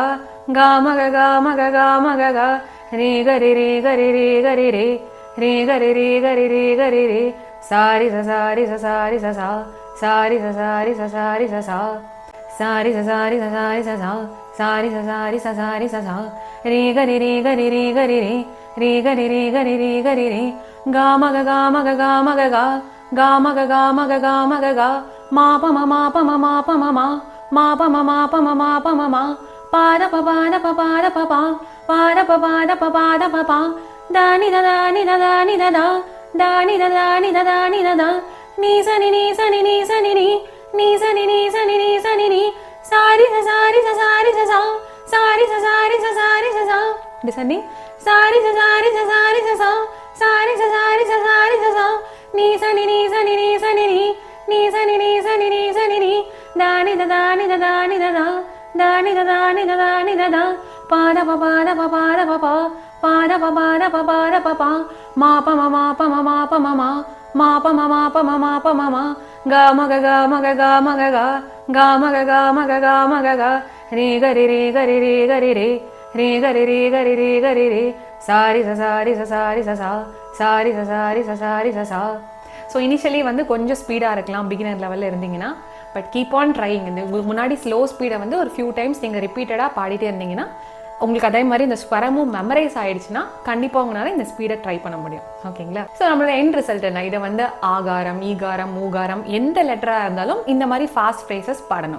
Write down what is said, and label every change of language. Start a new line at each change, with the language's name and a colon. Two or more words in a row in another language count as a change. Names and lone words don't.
English: கா மக கா மக கா மக கா ரே கரி ரே கரி ரே கரி ரே ரே கரி ரே கரி ரே கரி ரே சாரி ச சாரி ச சாரி ச சா சாரி ச சாரி ச சாரி ச சா சாரி ச சாரி ச சாரி ச சா சாரி ச சாரி ச சாரி ச சா ரே கரி ரே கரி ரே கரி ரே ரே கரி ரே கரி ரே கரி ரே கா மக கா மக கா மக கா கா மக கா மக கா மக கா மா பம மா பம மா பம மா ma pa ma ma pa ma ma pa ma ma pa da pa pa da pa pa da pa pa pa da pa pa da pa pa da pa pa da ni da da ni da da ni da da da ni da da ni da da ni da da ni sa ni ni sa ni ni sa ni ni ni sa ni ni sa ni ni sa ni ni sari sa sari sa sari sa sa sari sa sari sa sari sa sa descending sari sa sari sa sari sa sa sari sa sari sa sari sa sa ni sa ni ni sa ni ni sa ni ni ni sa ni ni sa ni ni sa ni ni da ni da da ni da da ni da da da ni da da ni da da ni da da pa da pa pa da pa pa da pa pa pa da pa pa da pa pa da pa pa ma pa ma ma pa ma ma pa ma ma ma pa ma ma pa ma ma pa ma ma ga ma ga ga ma ga ga ma ga ga ga ma ga ga ma ga ga ma ga ga re ga re re ga re re ga re re re ga re re ga re re ga re re sari sa sari sa sari sa sa sari sa sari sa sari sa sa. so initially
Tamil: வந்து கொஞ்சம் ஸ்பீடாக இருக்கலாம்
English: beginner level
Tamil: இருந்தீங்கன்னா,
English: but keep on trying.
Tamil: இந்த உங்களுக்கு முன்னாடி
English: slow speed
Tamil: வந்து ஒரு
English: few times
Tamil: நீங்கள் ரிப்பீட்டடாக பாடிட்டே இருந்தீங்கன்னா உங்களுக்கு அதே மாதிரி இந்த ஸ்வரமும் மெமரைஸ் ஆயிடுச்சுன்னா கண்டிப்பாக உங்களால் இந்த
English: speed try
Tamil: பண்ண முடியும். ஓகேங்களா? ஸோ நம்மளோட
English: end result
Tamil: என்ன? இதை வந்து ஆகாரம், ஈகாரம், மூகாரம் எந்த லெட்டராக இருந்தாலும் இந்த மாதிரி
English: fast phrases
Tamil: பாடணும்.